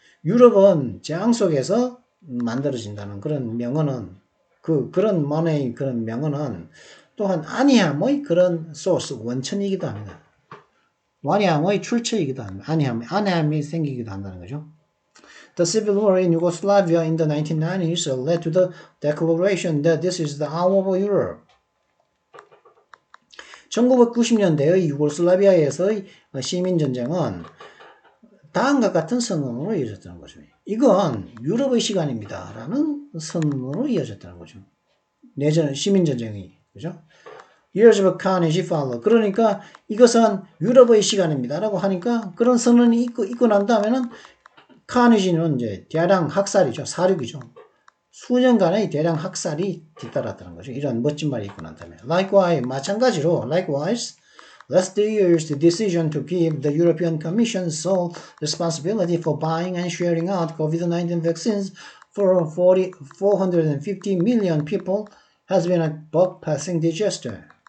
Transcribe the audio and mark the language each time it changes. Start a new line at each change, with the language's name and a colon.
Korean: 유럽은 재앙 속에서 만들어진다는 그런 명언은 그런 만의 그런 명언은 또한 안이함의 그런 소스 원천이기도 합니다. 완이함의 출처이기도 합니다. 안이함이 생기기도 한다는 거죠.
English: The civil war in Yugoslavia in the 1990s led to the declaration that this is the hour of Europe.
Korean: 1990년대의 유고슬라비아에서의 시민전쟁은 다음과 같은 선언으로 이어졌다는 거죠. 이건 유럽의 시간입니다. 라는 선언으로 이어졌다는 거죠. 내전, 시민전쟁이. 그죠?
English: Years of carnage follow.
Korean: 그러니까 이것은 유럽의 시간입니다. 라고 하니까 그런 선언이 있고 난 다음에는 carnage는 이제 대량 학살이죠. 사륙이죠. 수년간의 대량 학살이 뒤따랐다는 거죠. 이런 멋진 말이 있고 난 다음에.
English: Likewise, 마찬가지로, last year's decision to give the European Commission sole responsibility for buying and sharing out COVID-19 vaccines for 450 million people has been a buck-passing disaster.